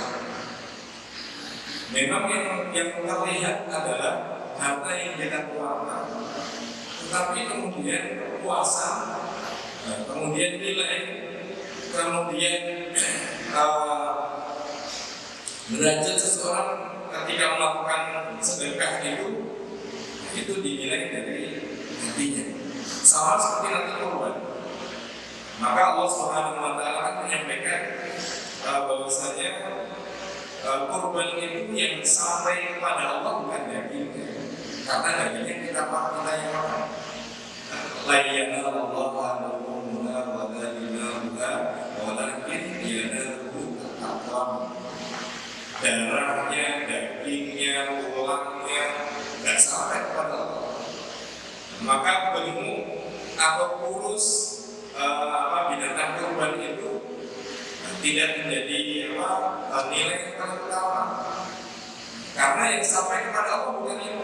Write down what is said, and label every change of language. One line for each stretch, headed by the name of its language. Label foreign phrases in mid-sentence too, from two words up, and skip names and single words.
Indonesian: Memang yang terlihat adalah harta yang kita keluarkan, tetapi kemudian puasa, kemudian nilai, kemudian derajat seseorang ketika melakukan sedekah itu dinilai dari hatinya. Sama seperti nanti korban. Maka Allah
Arabic: سبحانه وتعالى
Indonesian: akan menyampaikan bahwasanya korban itu yang sampai kepada Allah bukan dagingnya, karena dagingnya kita yang makan.
Arabic: لا ينال الله لحومها ولا دماؤها ولكن يناله التقوى.
Indonesian: Darahnya, dagingnya, tulangnya tidak sampai kepada Allah. Maka gemuk atau kurus binatang kurban itu tidak menjadi nilai yang paling utama, karena yang sampai kepada Allah bukan itu.